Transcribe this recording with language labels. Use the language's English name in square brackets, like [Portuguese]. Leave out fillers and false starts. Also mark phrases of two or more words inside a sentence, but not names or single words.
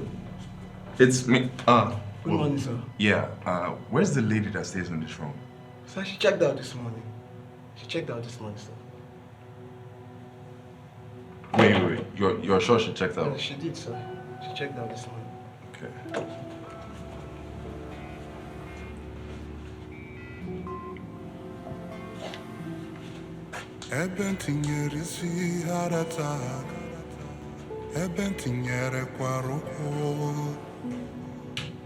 [English] It's me. Good morning, sir. Yeah, where's the lady that stays in this room? Sir, she checked out this morning. Sir. Wait. You're sure she checked out? Yeah, she did, sir. She checked out this morning. Okay. [Igbo] Ebe tinyere isi harata, ebe tinyere kwaroko.